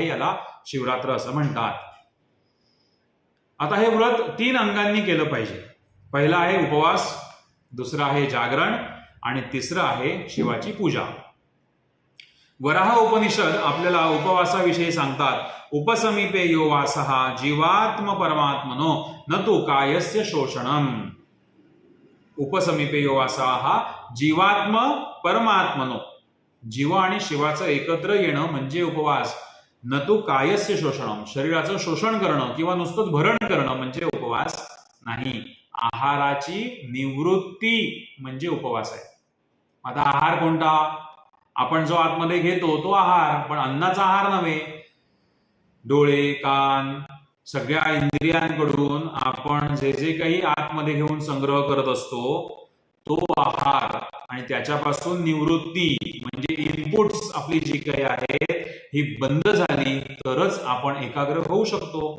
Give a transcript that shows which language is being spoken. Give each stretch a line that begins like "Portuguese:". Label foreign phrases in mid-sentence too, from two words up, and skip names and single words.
Marathi: याला शिवरात्र असं म्हणतात. आता हे व्रत 3 अंगांनी केलं पाहिजे. पहिला आहे उपवास, दुसरं आहे जागरण आणि तिसरं आहे शिवाची पूजा. वराह उपनिषद आपल्याला उपवासाविषयी सांगतात.
Sanskrit: उपसमीपे यो वासः जीवात्म परमात्मनो न तु कायस्य शोषणम. उपसमीपे यो वासः जीवात्म परमात्मनो,
Marathi: जीव आणि शिवाचं एकत्र येणं म्हणजे उपवास.
Sanskrit: न तु कायस्य शोषणम,
Marathi: शरीराचं शोषण करणं किंवा नुसतं भरण करणं म्हणजे उपवास नाही. आहाराची निवृत्ती म्हणजे उपवास आहे. आता आहार कोणता? आपण जो आतमध्ये घेतो तो आहार, पण अन्नाचा आहार नव्हे. डोळे, कान, सगळ्या इंद्रियांकडून आपण जे जे काही आतमध्ये घेऊन संग्रह करत असतो तो आहार, आणि त्याच्यापासून निवृत्ती म्हणजे इनपुट्स आपली जी काही आहे ही बंद झाली तरच आपण एकाग्र होऊ शकतो.